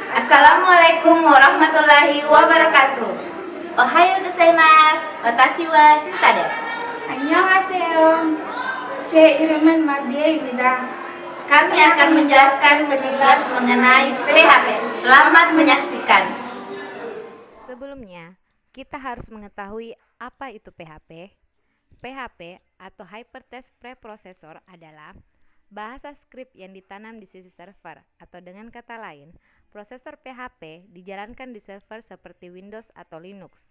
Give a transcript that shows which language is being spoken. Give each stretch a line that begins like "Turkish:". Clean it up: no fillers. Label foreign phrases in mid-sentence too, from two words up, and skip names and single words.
Arabic: السلام عليكم ورحمة الله وبركاته.
Japanese: おはようございます。私はシンタです.
Korean: Annyeonghaseyo. 제 이름은 마리아입니다.
Indonesian: Kami akan menjelaskan sekilas mengenai PHP. Selamat menyaksikan. Sebelumnya, kita harus mengetahui apa itu PHP. PHP atau Hypertext Preprocessor adalah bahasa skrip yang ditanam di sisi server, atau dengan kata lain, prosesor PHP dijalankan di server seperti Windows atau Linux.